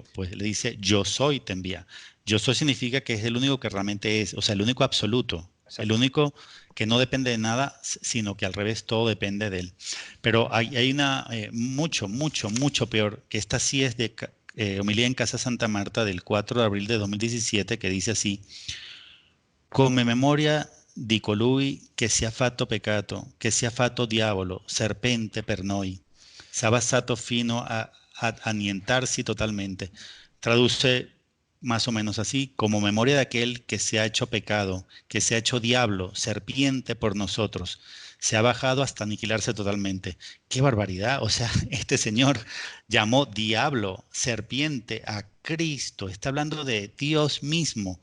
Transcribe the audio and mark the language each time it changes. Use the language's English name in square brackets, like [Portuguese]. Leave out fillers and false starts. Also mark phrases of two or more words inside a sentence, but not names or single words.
[Spanish] Pues le dice, yo soy, te envía. Yo soy significa que es el único que realmente es, o sea, el único absoluto, el Exacto. único que no depende de nada, sino que al revés todo depende de él. Pero hay una mucho peor, que esta sí es de homilía en Casa Santa Marta del 4 de abril de 2017, que dice así: [Italian] come memoria di colui che sia fatto peccato, che sia fatto diavolo, serpente per noi, s'ha stato fino a annientarsi totalmente. [Spanish] Traduce más o menos así: como memoria de aquel que se ha hecho pecado, que se ha hecho diablo, serpiente por nosotros, se ha bajado hasta aniquilarse totalmente. ¡Qué barbaridad! O sea, este señor llamó diablo, serpiente a Cristo, está hablando de Dios mismo.